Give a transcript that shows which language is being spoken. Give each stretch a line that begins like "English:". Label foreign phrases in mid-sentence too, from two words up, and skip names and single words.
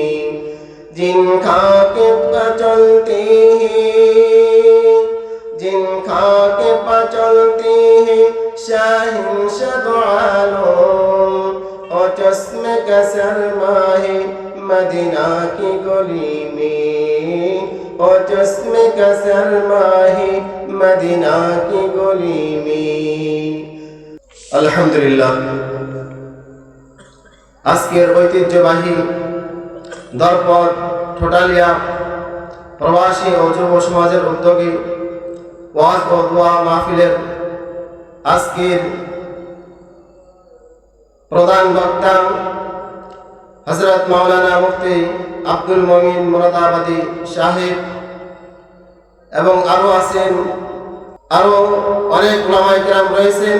Urdu: جن خاکے پر چلتے ہیں، جن خاکے پر چلتے ہیں شاہنشاہ دو عالم، اور چشم کا سرمایہ مدینہ کی گلی میں، اور چشم کا سرمایہ مدینہ کی گلی میں.
Bangla: আলহামদুলিল্লাহ, আজকের ঐতিহ্যবাহী দরপদ ঠোটালিয়া প্রবাসী ও যুব সমাজের উদ্যোগে ওয়াজ ও দোয়া মাহফিলের আজকের প্রধান বক্তা হযরত মাওলানা মুফতি আব্দুল মুমিন মুরাদাবাদী সাহেব এবং আরো অনেক উলামায়ে কেরাম রয়েছেন।